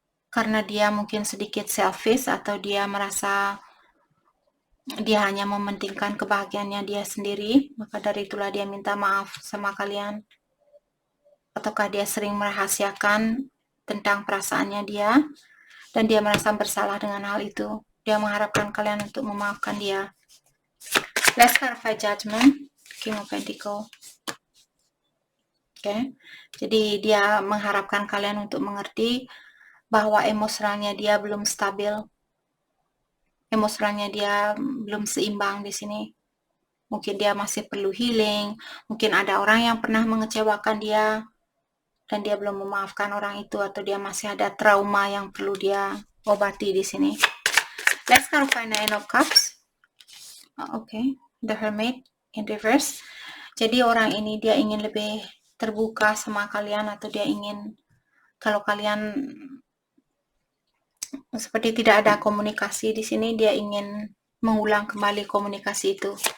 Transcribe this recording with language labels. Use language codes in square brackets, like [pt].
[id] Karena dia mungkin sedikit selfish, atau dia merasa dia hanya mementingkan kebahagiaannya dia sendiri. Maka dari itulah dia minta maaf sama kalian. Ataukah dia sering merahasiakan tentang perasaannya dia, dan dia merasa bersalah dengan hal itu. Dia mengharapkan kalian untuk memaafkan dia. [en] Let's clarify Judgment, King of Pentacles. [id] Jadi dia mengharapkan kalian untuk mengerti bahwa emosionalnya dia belum stabil. Emosionalnya dia belum seimbang di sini. Mungkin dia masih perlu healing. Mungkin ada orang yang pernah mengecewakan dia dan dia belum memaafkan orang itu, atau dia masih ada trauma yang perlu dia obati di sini. [en] Let's clarify Nine of Cups. The Hermit in reverse. [id] Jadi orang ini dia ingin lebih terbuka sama kalian, atau dia ingin, kalau kalian seperti tidak ada komunikasi di sini, dia ingin mengulang kembali komunikasi itu.